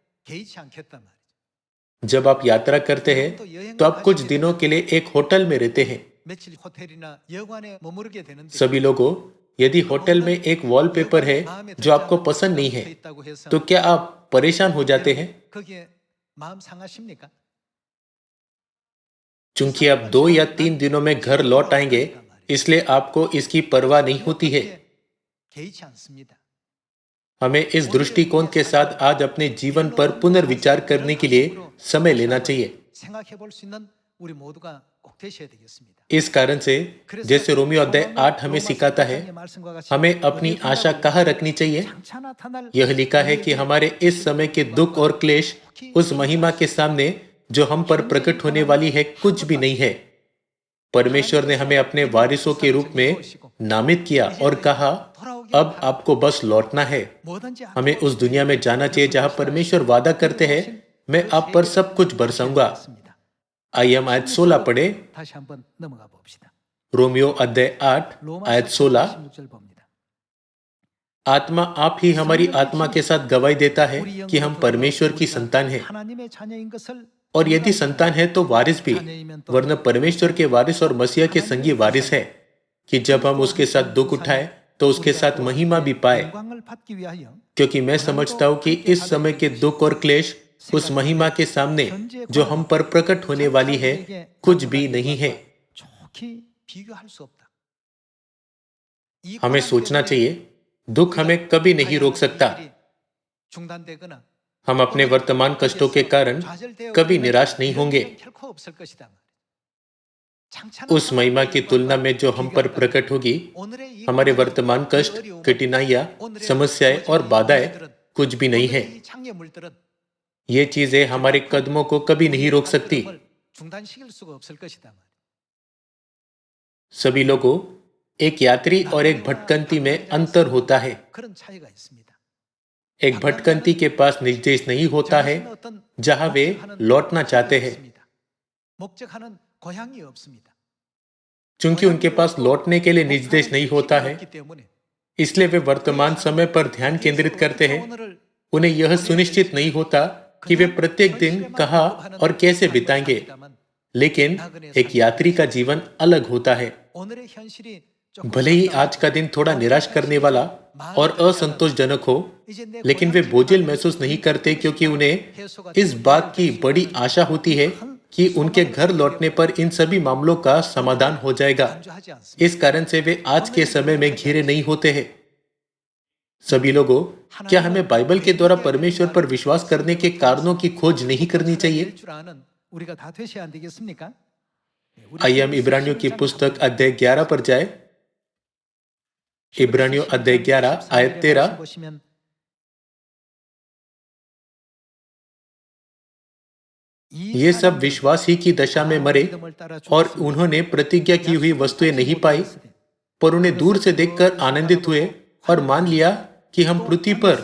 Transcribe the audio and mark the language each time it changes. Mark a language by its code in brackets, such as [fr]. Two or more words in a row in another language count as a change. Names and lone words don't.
[hi] जब आप यात्रा करते हैं तो आप कुछ दिनों के लिए एक होटल में रहते हैं। सभी लोगों, यदि होटल में एक वॉलपेपर है जो आपको पसंद नहीं है, तो क्या आप परेशान हो जाते हैं? [ko] 거기에 마음 상하십니까? [hi] चूंकि आप 2 या 3 दिनों में घर लौट आएंगे, इसलिए आपको इसकी परवाह नहीं होती है। [ko] 개의치 않습니다. [hi] हमें इस दृष्टिकोण के साथ आज अपने जीवन पर पुनर्विचार करने के लिए समय लेना चाहिए। [ko] 생각해 볼 수 있는 우리 모두가 꼭 되셔야 되겠습니다. [hi] इस कारण से जैसे रोमियो अध्याय 8 हमें सिखाता है, हमें अपनी आशा कहाँ रखनी चाहिए। यह लिखा है कि हमारे इस समय के दुख और क्लेश उस महिमा के सामने जो हम पर प्रकट होने वाली है कुछ भी नहीं है। परमेश्वर ने हमें अपने वारिसों के रूप में नामित किया और कहा, अब आपको बस लौटना है। हमें उस दुनिया में जाना चाहिए जहां परमेश्वर वादा करते हैं, मैं आप पर सब कुछ बरसाऊंगा। आइए हम आयत 16 पढ़े। [ko] 다시 한번 넘어가 봅시다. [hi] रोमियो अध्याय 8 आयत 16। [ko] 16절 봅니다. [hi] आत्मा आप ही हमारी आत्मा के साथ गवाही देता है कि हम परमेश्वर की संतान हैं, [ko] 하나님의 자녀인 것을 [hi] और यदि संतान है तो वारिस भी, वरना परमेश्वर के वारिस और मसीहा के संगी वारिस है, कि जब हम उसके साथ दुख उठाए तो उसके साथ महिमा भी पाए। [ko] 영광을 받기 위하여 [hi] क्योंकि मैं समझता हूं कि इस समय के दुख और क्लेश उस महिमा के सामने जो हम पर प्रकट होने वाली है कुछ भी नहीं है। [ko] 좋게 비교할 수 없다. 이 [hi] हमें सोचना चाहिए, दुख हमें कभी नहीं रोक सकता। [ko] 중단되거나 [hi] हम अपने वर्तमान कष्टों के कारण कभी निराश नहीं होंगे। [ko] 결코 없을 것이다. [hi] उस महिमा की तुलना में जो हम पर प्रकट होगी, हमारे वर्तमान कष्ट, कठिनाइयां, समस्याएं और बाधाएं कुछ भी नहीं है। [ko] 장애물들은 [hi] ये चीजें हमारे कदमों को कभी नहीं रोक सकती। [ko] 중단시킬 수가 없을 것이다. [hi] सभी लोगों, एक यात्री और एक भटकंती में अंतर होता है। [ko] 그런 차이가 있습니다. [hi] एक भटकंती के पास निर्देश नहीं होता है जहां वे लौटना चाहते हैं, [ko] 목적하는 고향이 없습니다. [hi] चूंकि उनके पास लौटने के लिए निर्देश नहीं होता है, इसलिए वे वर्तमान समय पर ध्यान केंद्रित करते हैं। उन्हें यह सुनिश्चित नहीं होता कि वे प्रत्येक दिन कहाँ और कैसे बिताएंगे। लेकिन एक यात्री का जीवन अलग होता है। [ko] 오늘의 현실이 [hi] भले ही आज का दिन थोड़ा निराश करने वाला और असंतोषजनक हो, लेकिन वे बोझिल महसूस नहीं करते, क्योंकि उन्हें इस बात की बड़ी आशा होती है कि उनके घर लौटने पर इन सभी मामलों का समाधान हो जाएगा। इस कारण से वे आज के समय में घिरे नहीं होते हैं। सभी लोगों, क्या हमें बाइबल के द्वारा परमेश्वर पर विश्वास करने के कारणों की खोज नहीं करनी चाहिए? [ko] 우리가 다 되셔야 안 되겠습니까? [hi] आइए हम इब्रानियों की पुस्तक अध्याय 11 पर जाए। इब्रानियों अध्याय 11 आयत 13। [ko] 보시면 [hi] ये सब विश्वास ही की दशा में मरे और उन्होंने प्रतिज्ञा की हुई वस्तुएं नहीं पाई, पर उन्हें दूर से देखकर आनंदित हुए और मान लिया कि हम पृथ्वी पर।